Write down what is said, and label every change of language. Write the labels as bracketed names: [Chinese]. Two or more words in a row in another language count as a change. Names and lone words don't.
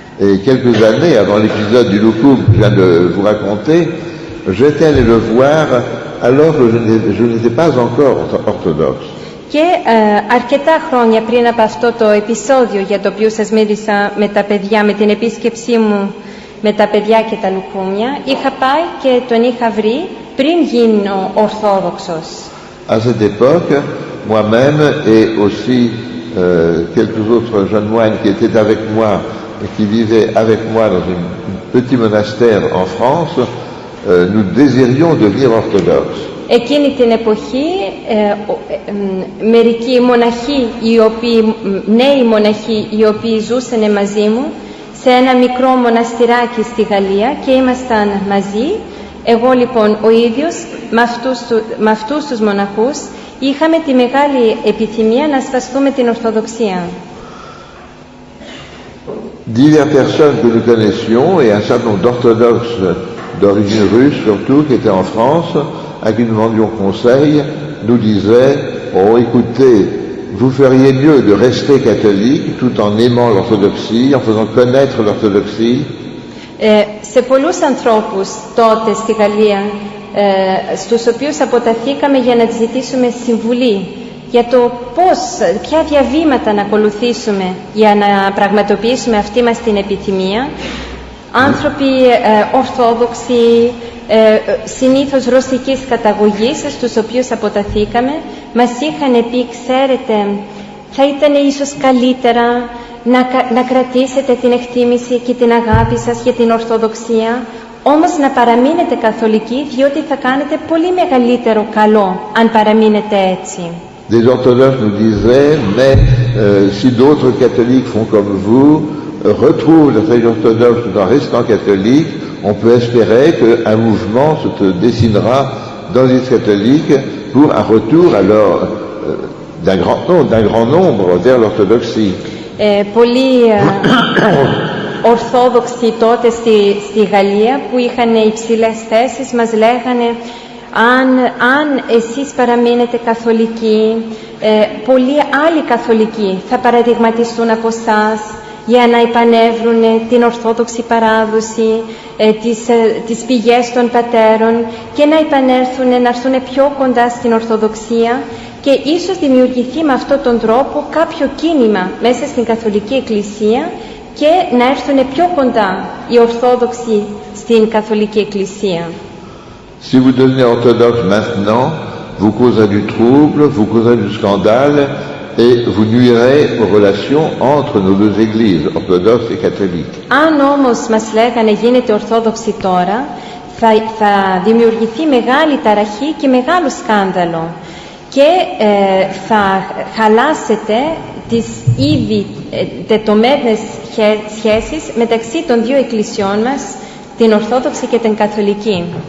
[French] Et quelques années avant l'épisode du loukoum que je viens de vous raconter, j'étais allé le voir alors que je n'étais pas encore orthodoxe. [Greek] Και αρκετά χρόνια πριν από αυτό το επεισόδιο για το οποίο σας μίλησα με τα παιδιά, με την επίσκεψή μου με τα παιδιά και τα λουκούμια, είχα πάει και τον είχα βρει πριν γίνω ορθόδοξος. [French] À cette époque, moi-même et aussi quelques autres jeunes moines qui étaient avec moi et qui vivaient avec moi dans un petit monastère en France, nous désirions devenir orthodoxes. [Greek] Εκείνη την εποχή μερικοί μοναχοί, νέοι μοναχοί οι οποίοι ζούσαν μαζί μου σε ένα μικρό μοναστηράκι στη Γαλλία και ήμασταν μαζί. Εγώ λοιπόν ο ίδιος με αυτούς τους μοναχούς είχαμε τη μεγάλη επιθυμία να ασπαστούμε την Ορθοδοξία. [French] Diverses personnes que nous connaissions et un certain nombre d'orthodoxes d'origine russe surtout qui étaient en France, à qui nous demandions conseil, nous disaient « Oh écoutez, vous feriez mieux de rester catholique tout en aimant l'orthodoxie, en faisant connaître l'orthodoxie. » [Greek] Σε πολλούς ανθρώπους τότε στη Γαλλία, στους οποίους αποταθήκαμε για να ζητήσουμε συμβουλή για το ποια διαβήματα να ακολουθήσουμε για να πραγματοποιήσουμε αυτή μας την επιθυμία, άνθρωποι ορθόδοξοι, συνήθως ρωσικής καταγωγής, στους οποίους αποταθήκαμε, μας είχαν πει, ξέρετε, θα ήταν ίσως καλύτερα να κρατήσετε την εκτίμηση και την αγάπη σας για την Ορθοδοξία, όμως να παραμείνετε καθολικοί, διότι θα κάνετε πολύ μεγαλύτερο καλό αν παραμείνετε έτσι. [French] Des orthodoxes nous disaient, mais si d'autres catholiques font comme vous, retrouvent la foi orthodoxe tout en restant catholique, on peut espérer qu'un mouvement se dessinera dans l'Église catholique pour un retour alors d'un grand nombre vers l'orthodoxie. [Greek] Πολλοί ορθόδοξοι τότε στη Γαλλία που είχαν υψηλές θέσεις μας λέγανε αν εσείς παραμείνετε καθολικοί, πολλοί άλλοι καθολικοί θα παραδειγματιστούν από εσάς για να επανέβρουν την ορθόδοξη παράδοση, τις πηγές των πατέρων και να επανέλθουν, να έρθουν πιο κοντά στην Ορθοδοξία και ίσως δημιουργηθεί με αυτόν τον τρόπο κάποιο κίνημα μέσα στην Καθολική Εκκλησία και να έρθουν πιο κοντά οι Ορθόδοξοι στην Καθολική Εκκλησία. [French] Si vous devenez orthodoxe maintenant, vous causerez du trouble, vous causerez du scandale et vous nuirez aux relations entre nos deux églises, orthodoxes et catholiques. [Greek] Αν όμως μας λέγανε γίνετε Ορθόδοξοι τώρα, θα δημιουργηθεί μεγάλη ταραχή και μεγάλο σκάνδαλο και θα χαλάσετε τις ήδη τετωμένες σχέσεις μεταξύ των δύο εκκλησιών μας, την Ορθόδοξη και την Καθολική.